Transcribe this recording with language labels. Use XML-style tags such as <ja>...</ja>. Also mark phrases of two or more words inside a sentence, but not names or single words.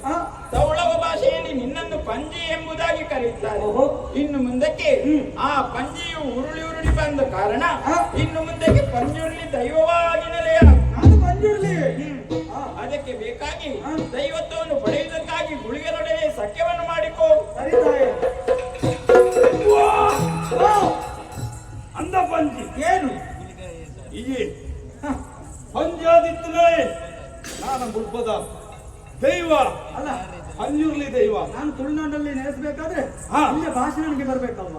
<kn>ತೌಳವ ಭಾಷೆಯಲ್ಲಿ ನಿನ್ನನ್ನು ಪಂಜಿ ಎಂಬುದಾಗಿ ಕರೆಯುತ್ತಾರೆ. ಇನ್ನು ಮುಂದಕ್ಕೆ ಆ ಪಂಜಿಯು ಉರುಳಿ ಉರುಳಿ ಬಂದ ಕಾರಣ ಇನ್ನು ಮುಂದಕ್ಕೆ ಪಂಜುರ್ಲಿ ದೈವವಾಗಿ ನೆಲೆಯ. ಅದಕ್ಕೆ ಬೇಕಾಗಿ ದೈವತ್ವವನ್ನು ಪಡೆಯುವುದಕ್ಕಾಗಿ ಗುಳಿಗರೊಡನೆ ಸಖ್ಯವನ್ನು ಮಾಡಿಕೋ. ಅಂದ ಪಂಜಿ ಏನು ಈ ಪಂಜಾದಿತ್ತಲೇ ನಾನು ಮುಲ್ಪದ ದೈವ ಅಲ್ಲ, ಪಂಜುರ್ಲಿ ದೈವ. ನಾನು ತುಳುನಾಡಲ್ಲಿ ನೆಲೆಸಬೇಕಾದ್ರೆ ಇಲ್ಲೇ ಭಾಷೆ ನನಗೆ ಬರ್ಬೇಕಲ್ವಾ?</kn>